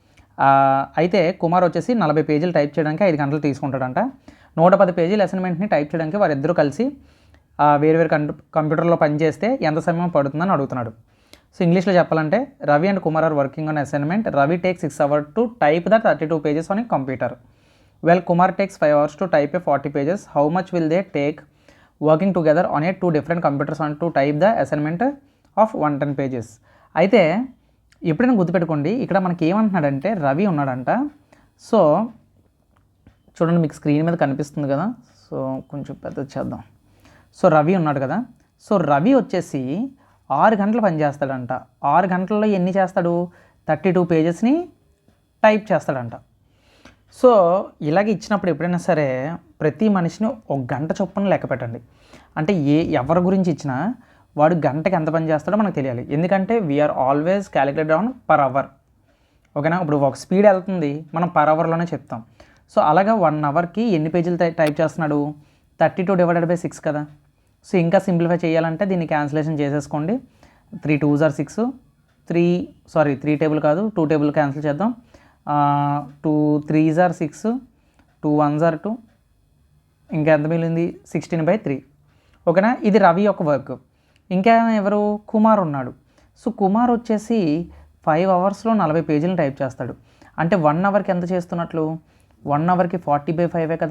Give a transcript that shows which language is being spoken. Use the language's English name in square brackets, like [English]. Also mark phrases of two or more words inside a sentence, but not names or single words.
[Telugu] అయితే కుమార్ వచ్చేసి 40 పేజీలు టైప్ చేయడానికి 5 గంటలు తీసుకుంటాడంట. 110 పేజీల అసైన్మెంట్ని టైప్ చేయడానికి వారిద్దరూ కలిసి వేరువేరు కంప్యూటర్లో పనిచేస్తే ఎంత సమయం పడుతుందని అడుగుతున్నాడు. సో ఇంగ్లీష్లో చెప్పాలంటే [English] Ravi and Kumar are working on assignment. Ravi takes 6 hours to type the 32 pages on a computer. Well, Kumar takes 5 hours to type a 40 pages. How much will they take working together on a 2 different computers on to type the assignment of 110 pages? [Telugu] అయితే ఎప్పుడైనా గుర్తుపెట్టుకోండి, ఇక్కడ మనకి ఏమంటున్నాడంటే రవి ఉన్నాడంట. సో చూడండి, మీకు స్క్రీన్ మీద కనిపిస్తుంది కదా. సో కొంచెం పెద్దది చేద్దాం. సో రవి ఉన్నాడు కదా. సో రవి వచ్చేసి 6 గంటలు పనిచేస్తాడంట. 6 గంటల్లో ఎన్ని చేస్తాడు? 32 పేజెస్ని టైప్ చేస్తాడంట. సో ఇలాగ ఇచ్చినప్పుడు ఎప్పుడైనా సరే ప్రతి మనిషిని 1 గంట చొప్పున లెక్క పెట్టండి. అంటే ఎవరి గురించి ఇచ్చినా వాడు గంటకి ఎంత పని చేస్తాడో మనకు తెలియాలి. [English] ఎందుకంటే we are always calculated on per hour. [Telugu] ఓకేనా? ఇప్పుడు ఒక స్పీడ్ వెళ్తుంది, మనం [English] per hourలోనే [Telugu] చెప్తాం. సో అలాగా 1 hourకి ఎన్ని పేజీలు టైప్ చేస్తున్నాడు? [English] 32 divided by 6 కదా. [Telugu] సో ఇంకా సింప్లిఫై చేయాలంటే దీన్ని క్యాన్సిలేషన్ చేసేసుకోండి. [English] 3 2s are 6, [Telugu] 3 టేబుల్ కాదు 2 టేబుల్ క్యాన్సిల్ చేద్దాం. [English] 2 3s are 6, 2 1s are 2, [Telugu] ఇంకా ఎంత మిగిలింది? 16/3. ఓకేనా? ఇది రవి యొక్క వర్క్. ఇంకా ఎవరు? కుమార్ ఉన్నాడు. సో కుమార్ వచ్చేసి 5 hours 40 పేజీలను టైప్ చేస్తాడు. అంటే 1 hourకి ఎంత చేస్తున్నట్లు? 1 hourకి 40/5 కదా.